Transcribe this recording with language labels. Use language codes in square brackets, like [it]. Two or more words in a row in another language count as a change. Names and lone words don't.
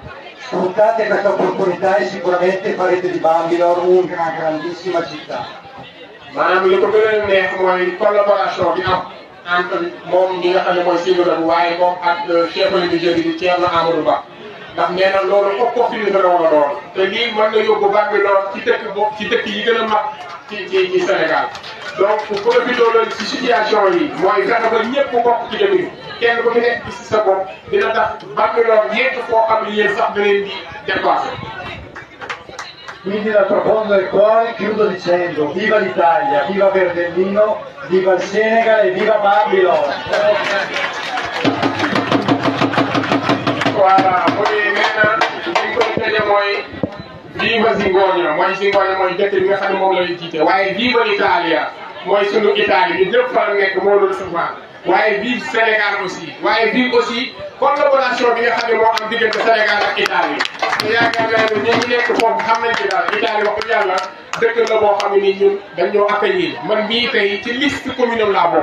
[it] Sfruttate questa opportunità e sicuramente farete di Bambilor una grandissima città. [wo] maanaam li ko gën a neex mooy collaboration bi am entre moom ñi nga xam ne mooy Sine Bom waaye moom ak [fr] chef religieux [wo] bi di Thierno Amadou Ba. ndax nee na loolu opportunité la war a doon te lii mën na yóbbu Bambilor ci dëkk yi gën a mag ci Sénégal donc profité loolu ci situation yi mooy fexe ba ñëpp bokk ci dëkk kenn ku fi nekk ci sa bopp dina tax Bambilor ñeent foo xam ne yéen sax da leen di dépassé. [it] Quindi dal profondo del cuore chiudo dicendo viva l'Italia, viva Verdellino, viva il Senegal e viva Bambilor. [wo] Voilà mu ne nee na li ñu koy tëjee mooy viva Zingoña mooy dëkk bi nga xam ne moom la ñuy jiite waaye [it] viva l'Italia [wo] mooy sunu Italie ñun ñëpp fa la nekk moo doon souvent waaye vive Sénégal aussi waaye vive aussi collaboration bi nga xam ne moo am diggante Sénégal ak Italie te yaakaar naa ne ñi nekk foofu xam nañ ci daal Italie wax dëgg yàlla dëkk la boo xam ne nii ñun dañ ñoo accueillir man mii tey ci liste commune am laa bokk.